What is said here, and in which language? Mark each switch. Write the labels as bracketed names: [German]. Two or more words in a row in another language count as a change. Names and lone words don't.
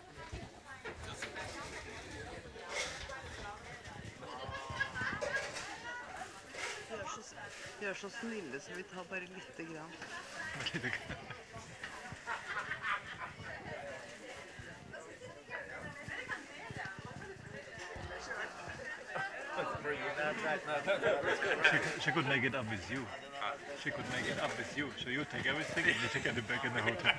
[Norwegian] Vi er så snille, så vi tar bare lite grann. [English] She could make it up with you. She could make it up with you. So you take everything and you take it back in the hotel.